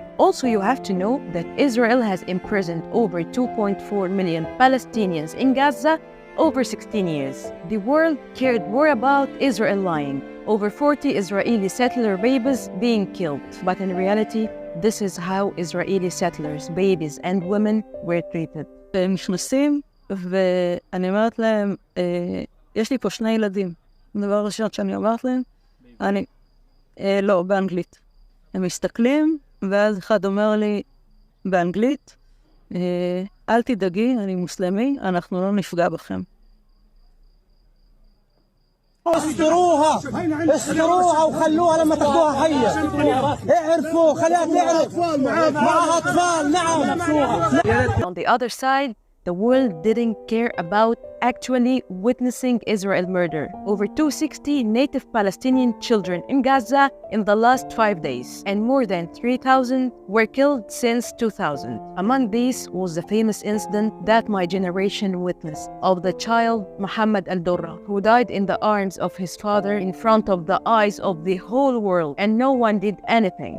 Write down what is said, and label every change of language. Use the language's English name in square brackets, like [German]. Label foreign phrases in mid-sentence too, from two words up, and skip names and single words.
[English] Also, you have to know that Israel has imprisoned over 2.4 million Palestinians in Gaza over 16 years. The world cared more about Israel lying, over 40 Israeli settler babies being killed. But in reality, this is how Israeli settlers, babies and women were treated. [Hebrew] הם נכנסים, ואני אומרת להם, יש לי פה 2 ילדים. הדבר הראשון שאני אומרת להם, לא, באנגלית. הם מסתכלים, ואז אחד אומר לי באנגלית, אל תדאגי, אני מוסלמי, אנחנו לא נפגע בכם. [Arabic] استروها وخلوها لما تاخذوها حيه. اعرفوا خليها تعرف معها اطفال. نعم. [English] On the other side, the world didn't care about actually witnessing Israel murder over 260 native Palestinian children in Gaza in the last 5 days, and more than 3,000 were killed since 2000. Among these was the famous incident that my generation witnessed of the child Muhammad al-Durra, who died in the arms of his father in front of the eyes of the whole world, and no one did anything.